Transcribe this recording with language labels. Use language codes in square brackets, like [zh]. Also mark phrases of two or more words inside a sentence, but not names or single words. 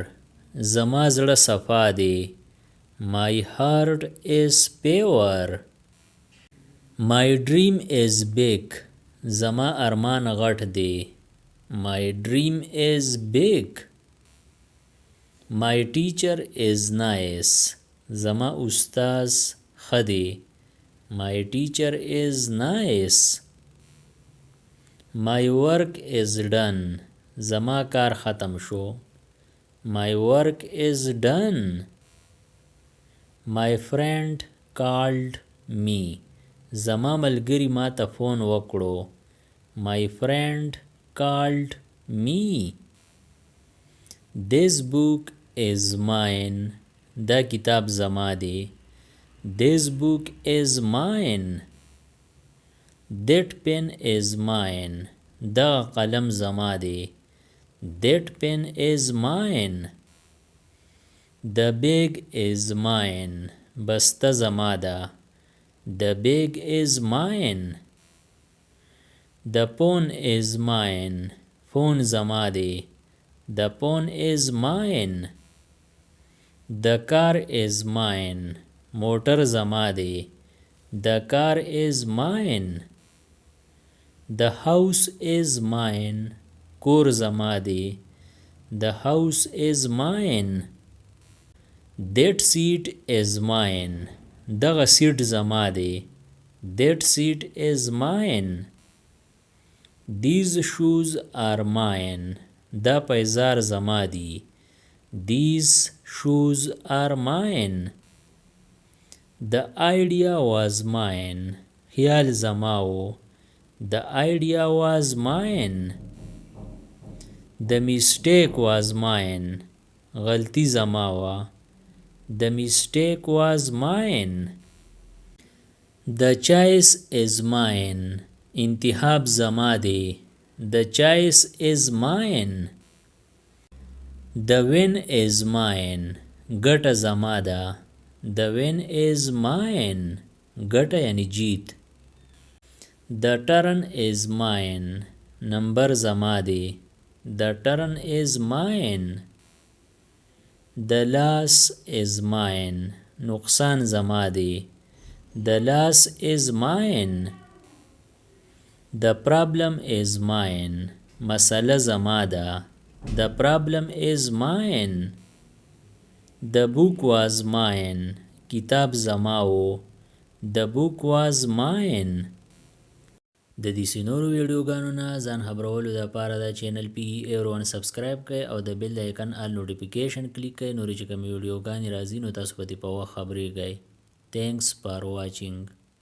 [ps] زما زړه صفا دی. [en] My heart is pure. My dream is big. [ps] زما ارمان غټ دی. [en] My dream is big. My teacher is nice. [ps] زما استاز ښه دی. [en] My teacher is nice. My work is done. [ps] زما کار ختم شو. [en] My work is done. My friend called me. [ps] زما ملګری ما ته فون وکړو. [en] My friend called me. This book is mine. [ps] دا کتاب زما دی. [en] This book is mine. That pen is mine. [ps] دا قلم زما دی. [en] That pen is mine. The bag is mine. [ps] بسته زما ده. [en] The bag is mine. The phone is mine. phone [ps] زما دی. [en] The phone is mine. The car is mine. [ps] موټر زما دی. [en] The car is mine. The house is mine. [ps] کور زما دی. [en] The house is mine. That seat is mine. [ps] دغه سیټ زما دی. [en] That seat is mine. These shoes are mine. [ps] دا پیزار زما دی. [en] These shoes are mine. The idea was mine. [ps] خیال زما و. [en] The idea was mine. The mistake was mine. [ps] غلطی زما و. [en] The mistake was mine. The choice is mine. [ps] انتخاب زما دی. [en] The choice is mine. The win is mine. [ps] ګټه زما ده. [en] The win is mine. [ps] ګټه یعنی جیت. [en] The turn is mine. [ps] نمبر زما دی. [en] The turn is mine. The loss is mine. [ps] نقصان زما دی. [en] The loss is mine. The problem is mine. [ps] مسئله زما ده. [en] The problem is mine. The book was mine. [ps] کتاب زما و. [en] The book was mine. [ps] د دې سينورو ویډیوګانو نه ځان خبرولو لپاره دا چینل PE1 سبسکرایب کړئ او د [en] bell icon all notification [ps] کلیک کړئ. نورې چې کوم ویډیوګانې راځي نو تاسو په دې په وخت خبرېږئ. [en] Thanks for watching.